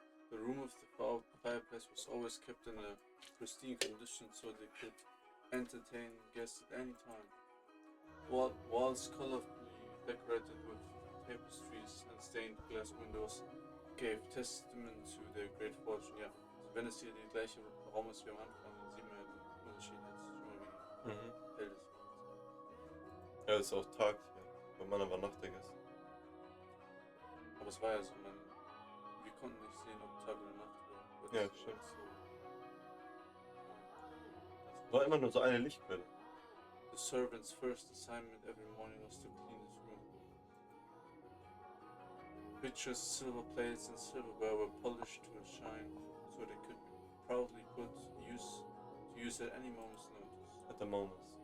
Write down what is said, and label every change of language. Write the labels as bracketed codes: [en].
[en] The room of the fireplace was always kept in a pristine condition so they could entertain guests at any time. Walls colorfully decorated with tapestries and stained glass windows gave testament to their great fortune. [de] Ja, also wenn es hier der gleiche Raum ist wie am Anfang, dann sieht man ja den Unterschied jetzt schon mal, wie hell es war. Ja, ist auch Tag hier. Bei meiner war Nacht, [en] I guess. [de] Aber es war ja so, wir konnten nicht sehen, ob Tag oder Nacht war. Ja, stimmt. War immer nur so eine Lichtquelle. [en] The servant's first assignment every morning was to clean his room. Pitchers, silver plates, and silverware were polished to a shine, so they could be proudly put to use at any moment's notice. At the moment.